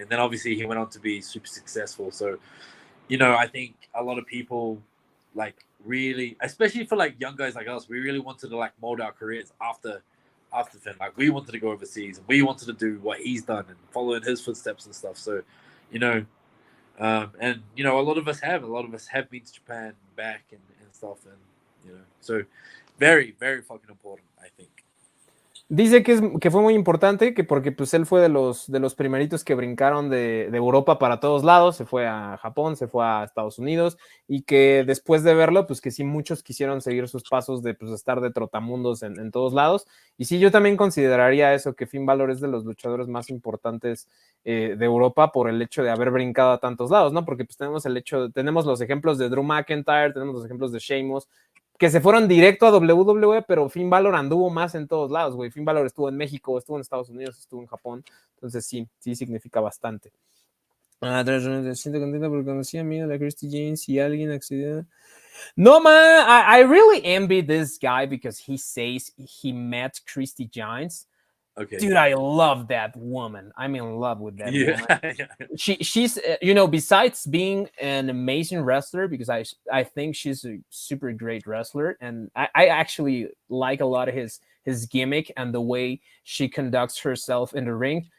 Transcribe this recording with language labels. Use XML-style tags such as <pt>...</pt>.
<en>And then obviously he went on to be super successful. So, you know, I think a lot of people like really, especially for like young guys like us, we really wanted to like mold our careers after Finn. Like, we wanted to go overseas and we wanted to do what he's done and follow in his footsteps and stuff. So, you know, and you know, a lot of us have been to Japan back and stuff, and you know, so very, very fucking important, I think.</en> <es>Dice que fue muy importante, que porque pues él fue de los primeritos que brincaron de Europa para todos lados, se fue a Japón, se fue a Estados Unidos, y que después de verlo, pues que sí muchos quisieron seguir sus pasos de pues estar de trotamundos en todos lados. Y sí, yo también consideraría eso, que Finn Balor es de los luchadores más importantes de Europa por el hecho de haber brincado a tantos lados, ¿no? Porque pues tenemos los ejemplos de Drew McIntyre, tenemos los ejemplos de Sheamus, que se fueron directo a WWE, pero Finn Balor anduvo más en todos lados, güey. Finn Balor estuvo en México, estuvo en Estados Unidos, estuvo en Japón. Entonces sí significa bastante. Siento contenta porque conocí a mí, a la Christy James, y alguien accedió.</es> <en>No, man, I really envy this guy because he says he met Christy Giants. Okay. Dude, I love that woman. I'm in love with that woman. Yeah. She's you know, besides being an amazing wrestler, because I think she's a super great wrestler, and I actually like a lot of his gimmick and the way she conducts herself in the ring.</en>